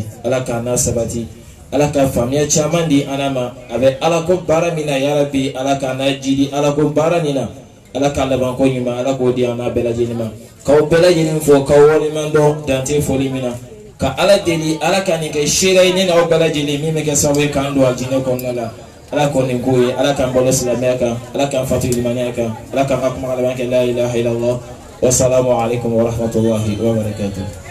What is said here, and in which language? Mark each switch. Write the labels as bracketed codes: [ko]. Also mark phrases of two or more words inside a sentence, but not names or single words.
[bm] ala ka n'a sabati ala ka faamuya caman di ana ma a bɛ ala ko baara min na yarabi ala ka n'a jidi ala ko baara nin na ala ka laban ko ɲuman ala k'o di an n'a bɛɛ lajɛlen ma k'aw bɛɛ lajɛlen fo k'aw waleɲuman dɔn dante foli min na ka ala deli ala ka nin kɛ seera ye ne n'aw bɛɛ lajɛlen min bɛ kɛ sababu ye k'an don alijinɛ kɔnɔna la ala k'o nin k'o ye ala k'an balo silamɛya kan ala k'an fatu limaniya kan ala k'an ka kuma laban kɛ [ar] لا إله إلا الله والسلام عليكم و رحمة الله و بركاته.